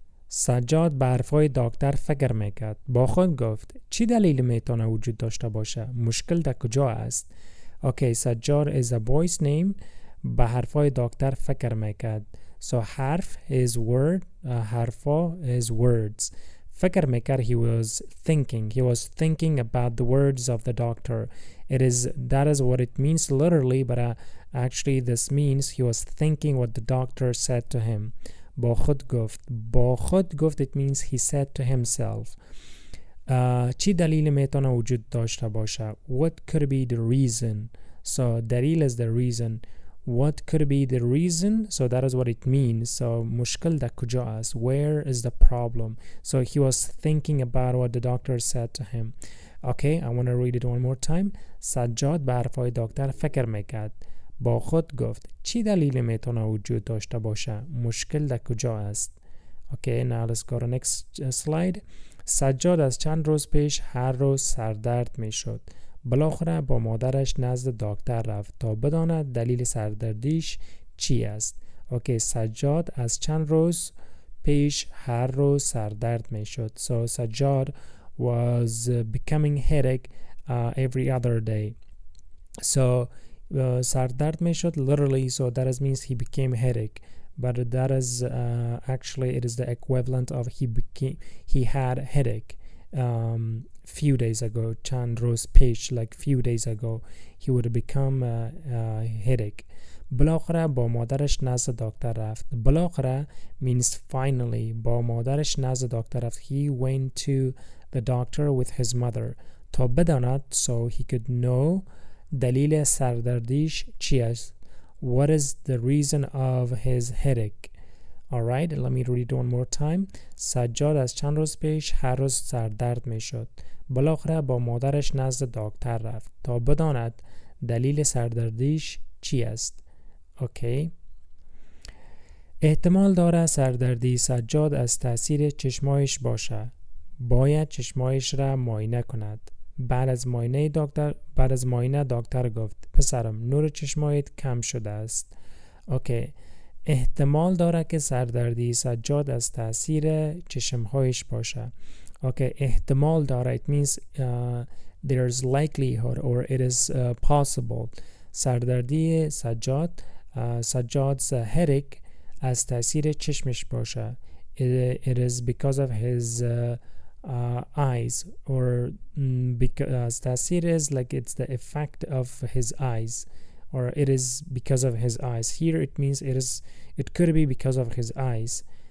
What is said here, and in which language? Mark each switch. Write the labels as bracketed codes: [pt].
[fa] سجاد به حرفای دکتر فکر میکرد. با خود گفت چی دلیل میتونه وجود داشته باشه؟ مشکل در کجا است؟ [en] Okay, سجاد is a boy's name. [fa] به حرفای دکتر فکر میکرد. [en] So حرف is word, حرفا is words. [fa] فکر میکرد, [en] he was thinking about the words of the doctor. That is what it means literally, but actually this means he was thinking what the doctor said to him. [fa] با خود گفت, [en] it means he said to himself. [fa] چی دلیل میتونه وجود داشته باشه? [en] What could be the reason? So دلیل is the reason. What could be the reason? So that is what it means. [fa] So مشکل در کجا است? [en] Where is the problem? So he was thinking about what the doctor said to him. Okay, I want to read it one more time. [fa] سجاد به حرفای دکتر فکر میکرد. با خود گفت چی دلیل میتونه وجود داشته باشه؟ مشکل در کجا است؟ [en] Okay, now let's go to next slide. [fa] سجاد از چند روز پیش هر روز سردرد میشد. بالاخره با مادرش نزد دکتر رفت تا بداند دلیل سردردیش چی است. Okay, سجاد از چند روز پیش هر روز سردرد میشد. [en] So سجاد was becoming headache every other day. So [fa] سردرد میشد [en] literally, so that means he became headache, but that is actually it is the equivalent of he had headache few days ago. [fa] چند روز پیش, [en] like few days ago he would become headache. بالاخره با مادرش نزد دکتر رفت. بالاخره means finally. با مادرش نزد دکتر رفت. He went to the doctor with his mother [fa] تا بداند, [en] so he could know [fa] دلیل سردردیش چی است. [en] What is the reason of his headache? Alright, let me read it one more time. [fa] سجاد از چند روز پیش هر روز سردرد می شد. بالاخره با مادرش نزد دکتر رفت تا بداند دلیل سردردیش چی است. Okay. احتمال داره سردردی سجاد از تاثیر چشمایش باشه. باید چشمایش را معاینه کند. بعد از معاینه دکتر گفت پسرم نور چشمایت کم شده است. اوکی. احتمال داره که سردردی سجاد از تاثیر چشمهایش باشه. اوکی. احتمال داره, [en] it means there's likelihood or it is possible. سردردی سجاد's headache از تاثیر چشمش باشه. It is because of his eyes, or because تاثیر is like it's the effect of his eyes, or it is because of his eyes. Here it means it could be because of his eyes.